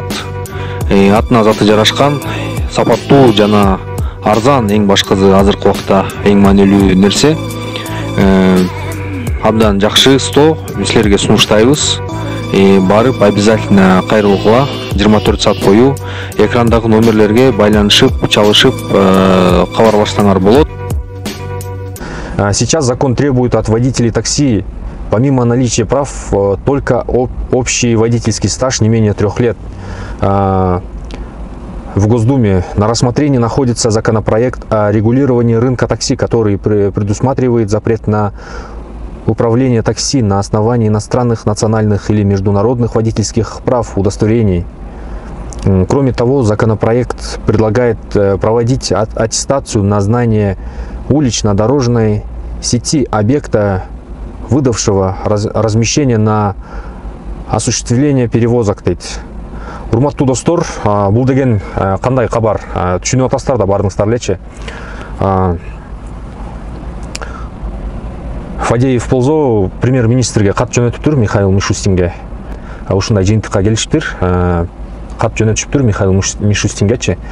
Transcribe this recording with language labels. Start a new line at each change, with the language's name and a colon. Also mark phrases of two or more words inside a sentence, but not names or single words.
Kyrgyz: Атына заты жарашкан, сапаттуу жана арзан, эң башкысы азыркы убакта эң маанилүү нерсе. Абдан жакшы стоо силерге сунуштайбыз. Барып обязательно кайрылгыла 24 саат бою экрандагы номерлерге байланышып, чалышып кабарлашсаңар болот.
Russian: Сейчас закон требует от водителей такси, помимо наличия прав, только общий водительский стаж не менее 3 лет. В Госдуме на рассмотрении находится законопроект о регулировании рынка такси, который предусматривает запрет на управление такси на основании иностранных, национальных или международных водительских прав, удостоверений. Кроме того, законопроект предлагает проводить аттестацию на знание улично-дорожной сети объекта, выдавшего размещение на осуществление перевозок.
Kyrgyz: Урматтуу достор, бул деген кандай кабар? Түшүнүп атасыздар да бардыңыздар элечи. Фадеев болсо премьер-министрге кат жөнөтүптүр, Михаил Мишустинге. Ушундай жыйынтыкка келишиптир. Кат жөнөтүшүптүр Михаил Мишустингечи.